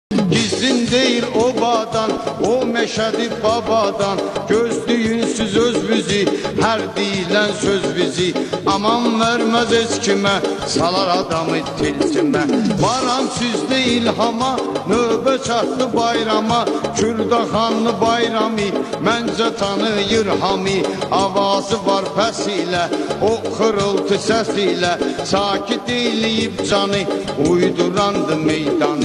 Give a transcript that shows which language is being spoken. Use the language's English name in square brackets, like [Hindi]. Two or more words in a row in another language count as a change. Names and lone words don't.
[Azerbaijani] Gizlin değil obadan, o meşhedi babadan. Gözlüyünsüz öz bizi, her dilen söz bizi. Aman vermez eskime, salar adamı tilsime. Varam sizde ilhama, növbe çattı bayrama. Kürdaxanlı bayrami, məncə tanıyır hami. Avazı var pəs ilə, o xırıltı səs ilə. Sakit eləyib canı, uydurandı meydanı.